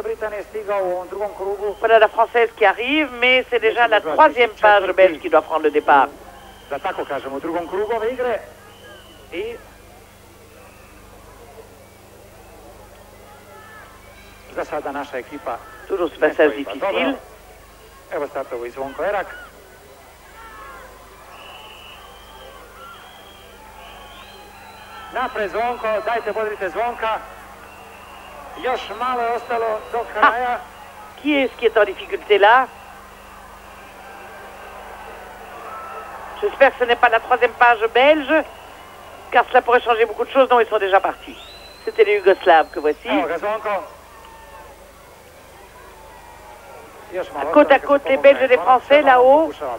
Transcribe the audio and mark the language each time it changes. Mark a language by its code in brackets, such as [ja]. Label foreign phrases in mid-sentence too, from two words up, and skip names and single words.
[fr] Voilà la française qui arrive, mais c'est déjà la 3e page belge qui doit prendre le départ. Toujours ce passage difficile. [sr] Napred Zvonko, dajte bodrite Zvonka. Još malo je ostalo do kraja. [fr] Qui est-ce qui est en difficulté là? J'espère que ce n'est pas la 3e page belge, car cela pourrait changer beaucoup de choses. Non, ils sont déjà partis. C'était les Yougoslaves que voici. Côte à côte, les Belges et les Français là-haut.